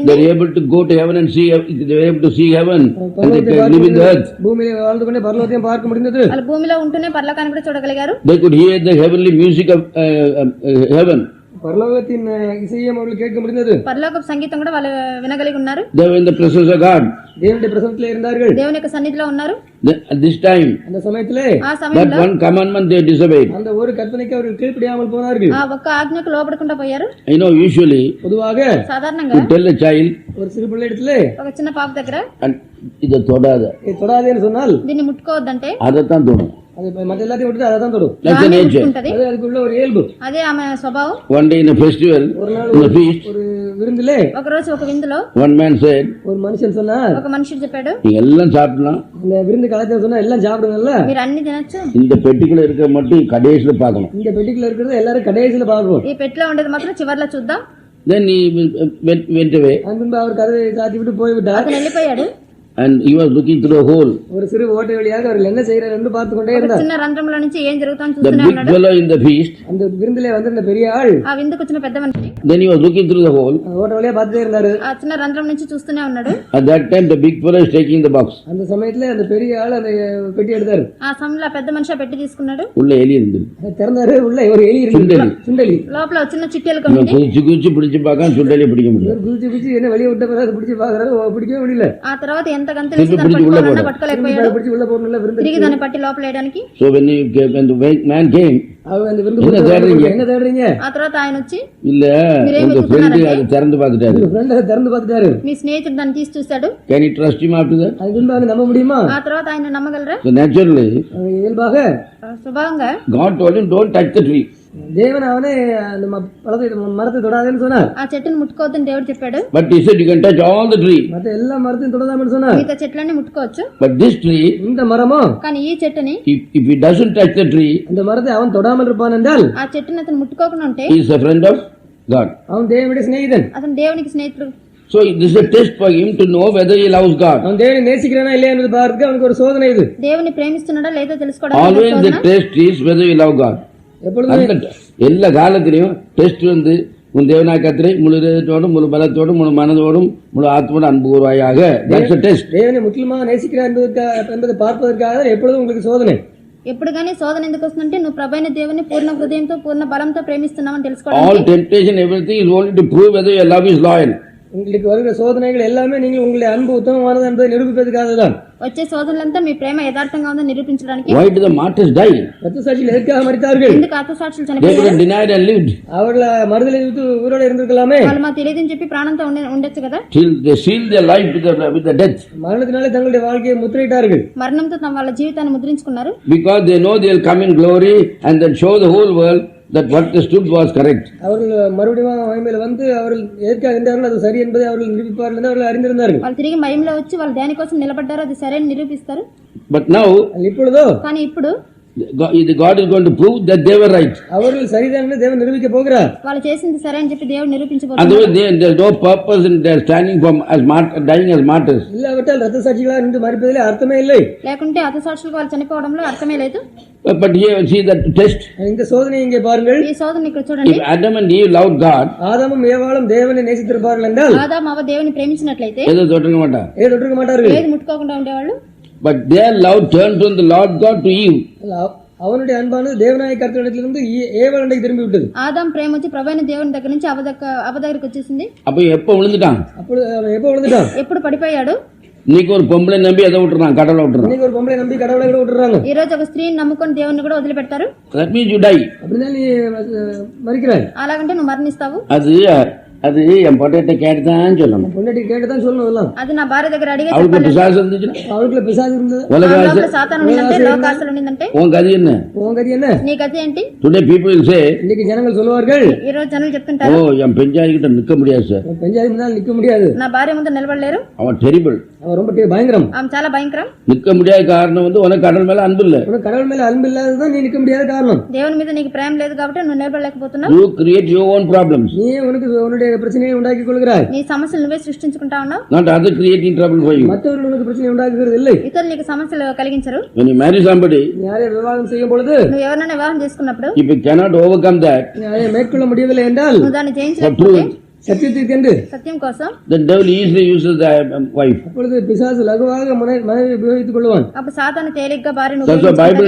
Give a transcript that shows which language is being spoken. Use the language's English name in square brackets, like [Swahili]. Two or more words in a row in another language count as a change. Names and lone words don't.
[Telugu] ఉండింది. [English] were able to go to heaven and see. They were able to see heaven and they could live in the earth. [Tamil] பூமியிலே வாழ்ந்து கொண்டே பரலோகத்தையும் பார்க்க முடிந்தது. [Telugu] వాళ్ళు భూమిలో ఉంటూనే పరలోకాన్ని కూడా చూడగలిగారు. [English] They could hear the heavenly music of heaven. [Tamil] பரலோகத்தின் இசையும் அவர்கள் கேட்க முடிந்தது. [Telugu] పరలోకపు సంగీతం కూడా వాళ్ళు వినగలిగి ఉన్నారు. [English] They were in the presence of God. [Tamil] தேவனுடைய பிரசன்னத்திலே இருந்தார்கள். [Telugu] దేవుని యొక్క సన్నిధిలో ఉన్నారు. [English] At this time, [Tamil] அந்த சமயத்திலே [Telugu] ఆ [English] that [Telugu] సమయంలో [English] one commandment they disobeyed. [Tamil] அந்த ஒரு கற்பனைக்கு அவர்கள் கீழ்ப்படியாமல் போனார்கள். [Telugu] ఆ ఒక్క ఆజ్ఞకు లోబడకుండా పోయారు. [English] Usually, [Tamil] பொதுவாக [Telugu] సాధారణంగా [English] you tell a child, [Tamil] ஒரு சிறு பிள்ளை இடத்திலே [Telugu] ఒక చిన్న పాప దగ్గర [Tamil] and இதை தொடாத, தொடாதேன்னு சொன்னால் [Telugu] దీన్ని ముట్టుకోవద్దంటే [Tamil] அதைத்தான் தொடும். அது மற்ற எல்லாத்தையும் விட்டுட்டு அதை தான் தொடும். [English] That's the [Telugu] దాన్ని [English] nature. [Telugu] ముట్టుకుంటది. [Tamil] அது அதுக்குள்ள ஒரு இயல்பு. [Telugu] అదే ఆమె స్వభావం. [English] One day in a festival, in a feast, [Tamil] ஒரு விருந்திலே [Telugu] ఒక రోజు ఒక విందులో [English] one man said, [Tamil] ஒரு மனுஷன் சொன்னார், [Telugu] ఒక మనుషుడు చెప్పాడు, [Tamil] நீங்க எல்லாம் சாப்பிடலாம், இந்த விருந்து கலாச்சாரம் சொன்னா எல்லாம் சாப்பிடுங்கல்ல, [Telugu] మీరు అన్ని తినొచ్చు, [Tamil] இந்த பெட்டிக்குள்ள இருக்க மட்டும் கடைசியில பார்க்கணும். இந்த பெட்டிக்குள்ள இருக்கிறது எல்லாரும் கடைசியில பார்க்கணும். [Telugu] ఈ పెట్టులో ఉండేది మాత్రం చివర్లో చూద్దాం. [English] Then he went away. [Tamil] அன்பின்பு அவர் கதவை சாத்தி விட்டு போய்விட்டார். [Telugu] అతను వెళ్ళిపోయాడు. [English] And he was looking through a hole. [Tamil] ஒரு சிறு ஓட்டை வழியாக அவர் என்ன செய்யறார் என்று பார்த்து கொண்டே இருந்தார். [Telugu] చిన్న రంధ్రంలో నుంచి ఏం జరుగుతుందో [English] The [Telugu] చూస్తూనే [English] big [Telugu] ఉన్నాడు. [English] fellow in the feast. [Tamil] அந்த விருந்திலே வந்திருந்த பெரிய ஆள் [Telugu] ఆ విందుకు వచ్చిన పెద్ద మనిషి [English] Then he was looking through the hole. [Tamil] அந்த ஓட்டை வழியா பார்த்துட்டே இருந்தாரு. [Telugu] ఆ చిన్న రంధ్రం నుంచి చూస్తూనే ఉన్నాడు. [English] At that time, the big fellow is taking the box. [Tamil] அந்த சமயத்துல அந்த பெரிய ஆள் அந்த பெட்டி எடுத்தாரு. [Telugu] ఆ సమయంలో పెద్ద మనిషి ఆ పెట్టి తీసుకున్నాడు. [Tamil] உள்ள எலி இருந்தது. திறந்தாரு. உள்ள ஒரு எலி இருந்தது. சுண்டலி. [Telugu] లోపల ఒక చిన్న చిట్టెలు ఉంది. [Tamil] குச்சி குச்சி பிடிச்சு பார்க்க சுண்டலியை பிடிக்க முடியல. குச்சி குச்சி என்ன வெளியே விட்ட பிறகு பிடிச்சு பாக்குறாரு, பிடிக்கவே முடியல. [Telugu] ఆ తర్వాత ఎంత గంతులేసి దాన్ని పట్టుకోవాలన్నా పట్టుకోలేకపోయాడు. [Tamil] பிடிச்சு உள்ள போறதுல விருந்து [Telugu] తిరిగి దాన్ని పట్టి లోపల వేయడానికి. [English] So when the man came, [Tamil] அவர் அந்த விருந்து என்ன தேடுறீங்க? [Telugu] ఆ తర్వాత ఆయన వచ్చి, [Tamil] இல்ல உங்க ஃப்ரெண்ட் அதை திறந்து பார்த்துட்டாரு. ஃப்ரெண்ட் அதை திறந்து பார்த்துட்டாரு. [Telugu] మీ స్నేహితుడు దాన్ని తీసి చూశాడు. [English] Can you trust him after that? [Tamil] அது பின்பு நம்ப முடியுமா? [Telugu] ఆ తర్వాత ఆయన నమ్మగలరా? [English] So naturally, [Tamil] இயல்பாக [Telugu] స్వభావంగా [English] God told him, don't touch the tree. [Tamil] தேவன் அவனே அந்த மரத்தை தொடாதேன்னு சொன்னார். [Telugu] ఆ చెట్టును ముట్టుకోవద్దని దేవుడు చెప్పాడు. [English] But he said you can touch all the tree. [Tamil] மற்ற எல்லா மரத்தையும் தொடாதான்னு சொன்னார். [Telugu] మిగతా చెట్లన్నీ ముట్టుకోవచ్చు. [English] But this tree, [Tamil] இந்த மரமோ, [Telugu] కానీ ఈ చెట్టుని, [English] if he doesn't touch the tree, [Tamil] அந்த மரத்தை அவன் தொடாமல் இருப்பான் என்றால் [Telugu] ఆ చెట్టుని అతను ముట్టుకోకుండా ఉంటే [English] he is a friend of God. [Tamil] அவன் தேவனுடைய சிநேகிதன். [Telugu] అతను దేవునికి స్నేహితుడు. [English] So this is a test for him to know whether he loves God. [Tamil] அவன் தேவனை நேசிக்கிறானா இல்லையா என்பது பார்க்க அவனுக்கு ஒரு சோதனை இது. [Telugu] దేవుని ప్రేమిస్తున్నాడా లేదా తెలుసుకోవడానికి [English] Always the test is whether you love God. [Tamil] எப்பொழுதுமே எல்லா காலத்திலையும் டெஸ்ட் வந்து உன் தேவனாய் கர்த்தரை முழு இதயத்தோடும் முழு பலத்தோடும் முழு மனதோடும் முழு ஆத்மோடும் அன்பு கூறுவாயாக. [English] That's a test. [Tamil] தேவனை முற்றிலுமாக நேசிக்கிறார் என்பதை பார்ப்பதற்காக எப்பொழுதும் உங்களுக்கு சோதனை. [Telugu] ఎప్పుడు కానీ శోధన ఎందుకు వస్తుందంటే నువ్వు ప్రభైన దేవుని పూర్ణ హృదయంతో పూర్ణ బలంతో ప్రేమిస్తున్నావని [English] All [Telugu] తెలుసుకోవడానికి. [English] temptation, everything is only to prove whether your love is loyal. [Tamil] உங்களுக்கு வருகிற சோதனைகள் எல்லாமே நீங்கள் உங்களுடைய அன்பு உத்தமமானது என்பதை நிரூபிப்பதற்காக தான். [Telugu] వచ్చే శోధనలంతా మీ ప్రేమ యథార్థంగా ఉందని నిరూపించడానికి. [English] Why did the martyrs die? [Tamil] ரத்த சாட்சிகள் எதற்காக மரித்தார்கள்? [Telugu] ఎందుకు ఆత్మసాక్షులు [English] They could [Telugu] చనిపోయారు? [English] have denied and lived. [Tamil] அவர்கள் மறுதலை விட்டு உயிரோடு இருந்திருக்கலாமே. [Telugu] వాళ్ళు మాకు తెలియదని చెప్పి ప్రాణంతో ఉండొచ్చు కదా. [English] Till they sealed their life with the death. [Tamil] மரணத்தினாலே தங்களுடைய வாழ்க்கையை முத்திரையிட்டார்கள். [Telugu] మరణంతో తమ వాళ్ళ జీవితాన్ని ముద్రించుకున్నారు. [English] Because they know they will come in glory and then show the whole world that what they stood was correct. [Tamil] அவர்கள் மறுபடியும் மகிமையில வந்து அவர்கள் எதற்காக இருந்தார்கள் அது சரி என்பதை அவர்கள் நிரூபிப்பார்கள் என்று அவர்கள் அறிந்திருந்தார்கள். [Telugu] వాళ్ళు తిరిగి మహిమలో వచ్చి వాళ్ళు దేనికోసం నిలబడ్డారో అది సరైన నిరూపిస్తారు. [English] But now [Tamil] இப்பொழுதோ [Telugu] కానీ ఇప్పుడు [English] God is going to prove that they were right. [Tamil] அவர்கள் சரிதான் என்று தேவன் நிரூபிக்க போகிறார். [Telugu] వాళ్ళు చేసింది సరే అని చెప్పి దేవుడు నిరూపించబోతున్నారు. [English] Otherwise there is no purpose in their standing dying as martyrs. [Tamil] இல்லாவிட்டால் ரத்த சாட்சிகளாக நின்று மரிப்பதிலே அர்த்தமே இல்லை. [Telugu] లేకుంటే అతసాక్షులకు వాళ్ళు చనిపోవడంలో అర్థమే లేదు. [English] But here see that test. [Tamil] இந்த சோதனை இங்கே பாருங்கள். [Telugu] ఈ శోధన ఇక్కడ చూడండి. [English] If Adam and Eve loved God, [Tamil] ஆதாமும் ஏவாளும் தேவனை நேசித்திருப்பார்கள் என்றால் [Telugu] ఆదాము అవ్వ దేవుని ప్రేమించినట్లయితే [Tamil] ஏதோ தொட்டிருக்க மாட்டார். ஏதோ தொட்டிருக்க மாட்டார்கள். [Telugu] ఏది ముట్టుకోకుండా ఉండేవాళ్ళు. [English] But their love turned from the Lord God to Eve. [Tamil] அவனுடைய அன்பானது தேவனாய கர்த்தரிடத்திலிருந்து ஏவாளுக்கு திரும்பி விட்டது. [Telugu] ఆదాం ప్రేమ వచ్చి ప్రభువైన దేవుని దగ్గర నుంచి అవ్వ దగ్గరికి వచ్చేసింది. [Tamil] அப்ப எப்ப விழுந்துட்டான்? அப்பொழுது அவன் எப்போ விழுந்துட்டான்? ఎప్పుడు పడిపోయాడు? இன்னைக்கு ஒரு பொம்பளை நம்பி எதை விட்டுறான்? கடவுளை விட்டுறான். இன்னைக்கு ஒரு பொம்பளை நம்பி கடவுளை கூட விட்டுறாங்க. [Telugu] ఈ రోజు ఒక స్త్రీని నమ్ముకొని దేవుని కూడా వదిలిపెడతారు. [English] That means you die. [Tamil] அப்படின்னா நீ மரிக்கிறாய். [Telugu] అలాగంటే నువ్వు మరణిస్తావు. [Tamil] அது அது என் பொண்டாட்டி கேட்டுதான் சொல்லணும். பொண்டாட்டி கேட்டுதான் சொல்லணும். எல்லாம் [Telugu] అది నా భార్య దగ్గర అడిగే [Tamil] அவளுக்கு பிசாசு இருந்துச்சுன்னா, அவளுக்குள்ள பிசாசு இருந்தது, உலகாசு, [Telugu] సాతాను ఉండిందంటే లోకాశలు ఉండిందంటే [Tamil] உன் கதி என்ன? உன் கதி என்ன? [Telugu] నీ గతి ఏంటి? [English] today people will say, [Tamil] இன்னைக்கு ஜனங்கள் சொல்லுவார்கள், [Telugu] ఈ రోజు జనాలు ஓ చెప్తుంటారు, [Tamil] என் பெஞ்சாதி கிட்ட நிக்க முடியாது சார், பெஞ்சாதி முன்னால் நிக்க முடியாது, [Telugu] నా భార్య ముందు నిలబడలేరు, [Tamil] அவன் டெரிபிள், அவன் ரொம்ப பயங்கரம், [Telugu] ఆమె చాలా భయంకరం. [Tamil] நிக்க முடியாத காரணம் வந்து உனக்கு கடல் மேல அன்பு இல்ல. உனக்கு கடவுள் மேல அன்பு இல்லாததான் நீ நிக்க முடியாத காரணம். [Telugu] దేవుని మీద నీకు ప్రేమ లేదు కాబట్టి నువ్వు నిలబడలేకపోతున్నావు. [English] You create your own problems. [Tamil] நீ உனக்கு உன்னுடைய பிரச்சனையை உண்டாக்கி கொள்கிறாய். [Telugu] నీ సమస్యలు నువ్వే సృష్టించుకుంటా ఉన్నావు. [English] Not other creating trouble for you. [Tamil] மற்றவர்கள் உனக்கு பிரச்சனை உண்டாக்குகிறது இல்லை. [Telugu] ఇతరులు నీకు సమస్యలు కలిగించరు. [English] When you marry somebody, [Tamil] நீ யாரை விவாகம் செய்யும் பொழுது, [Telugu] నువ్వు ఎవరైనా వివాహం చేసుకున్నప్పుడు [English] if you cannot overcome that, [Tamil] நீ அதை மேற்கொள்ள முடியவில்லை என்றால், [Telugu] నువ్వు దాన్ని [English] for [Telugu] జయించలేకపోతే [English] truth, [Tamil] சத்தியத்திற்கென்று [Telugu] సత్యం కోసం [English] the devil easily uses the wife. [Tamil] அப்பொழுது பிசாசு லகுவாக மனைவி உபயோகித்துக் கொள்வான். [Telugu] అప్పుడు సాతాను తేలిగ్గా భార్యను [English] That's why Bible